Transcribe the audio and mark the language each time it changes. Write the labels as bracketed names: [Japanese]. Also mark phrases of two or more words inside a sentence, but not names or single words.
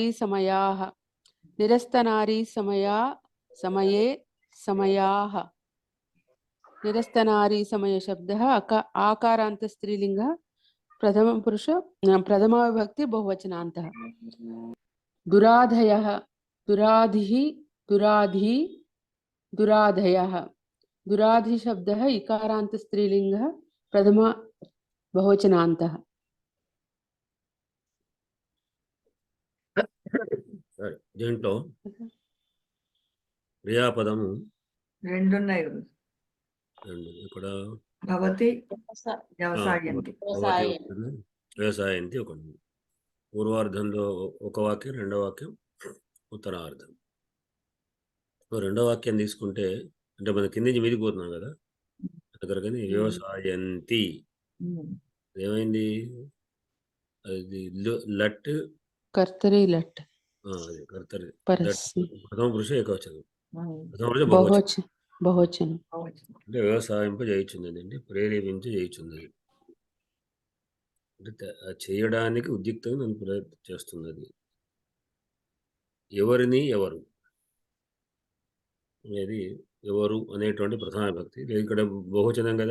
[Sanskrit] समयाः निरस्तनारी समया समये समयाः निरस्तनारी समय शब्दः आकारान्त स्त्रीलिङ्गः प्रथमपुरुष प्रथमाविभक्ति बहुवचनान्तः दुराधयः दुराधिः दुराधी दुराधयः दुराधि शब्दः इकारान्त स्त्रीलिङ्गः प्रथम बहुवचनान्तः [Telugu] సరే దీంట్లో క్రియాపదము రెండున్నాయి గురు. రెండు ఇక్కడ భవతి వ్యవసా- వ్యవసాయంతి వ్యవసాయం. వ్యవసాయంతి ఒక పూర్వార్ధంలో ఒక వాక్యం రెండో వాక్యం ఉత్తరార్ధం. రెండో వాక్యం తీసుకుంటే అంటే మన కింద నుంచి మీదికి పోతున్నాం కదా అక్కడికని వ్యవసాయంతి ఏమైంది అది లట్ [Sanskrit] कर्तरी लट् [Telugu] అది కర్తరి परस्मै ప్రథమ పురుష ఏకవచనం ప్రథమ పురుష బహువచనం बहुवचनं అంటే వ్యవసాయింప చేయుచున్నది అంటే ప్రేరేపించి చేయుచున్నది అంటే చేయడానికి ఉద్యుక్తంగా నన్ను చేస్తున్నది. ఎవరిని ఎవరు అనేది ఎవరు అనేటువంటి ప్రధాన భక్తి ఇక్కడ బహువచనం కదా.